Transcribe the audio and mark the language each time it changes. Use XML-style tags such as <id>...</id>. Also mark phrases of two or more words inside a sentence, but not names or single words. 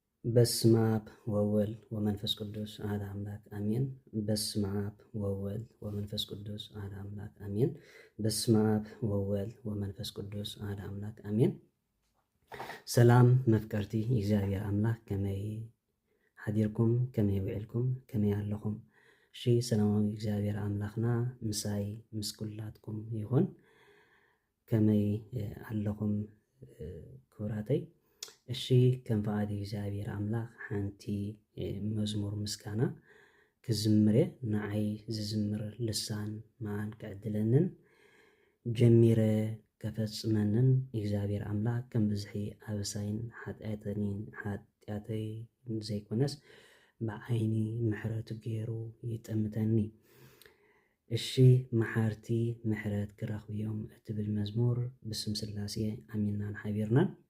<gez>በስመ አብ ወወልድ ወመንፈስ ቅዱስ አሐዱ አምላክ አሜን። በስመ አብ ወወልድ ወመንፈስ ቅዱስ አሐዱ አምላክ አሜን። በስመ አብ ወወልድ ወመንፈስ ቅዱስ አሐዱ አምላክ አሜን።</gez> <ti>ሰላም መፍቀርቲ እግዚአብሔር አምላክ ከመይ ሓዲርኩም ከመይ ውዕልኩም ከመይ ኣለኹም? እሺ ሰላማዊ እግዚአብሔር አምላክና ምሳይ ምስ ኩላትኩም ይኹን። ከመይ ኣለኹም ክቡራተይ? እሺ ከም ፈቃዲ እግዚአብሔር አምላክ ሓንቲ መዝሙር ምስጋና ክዝምረ ንዓይ ዝዝምር ልሳን ማን ክዕድለንን ጀሚረ ከፈጽመንን እግዚአብሔር አምላክ ከም ብዝሒ አበሳይን ሓጢአተይ ዘይኮነስ ብዓይኒ ምሕረቱ ገይሩ ይጠምተኒ። እሺ መሓርቲ ምሕረት ክረኽብ እዮም እትብል መዝሙር ብስም ስላሴ አሚናን ሓቢርናን</ti>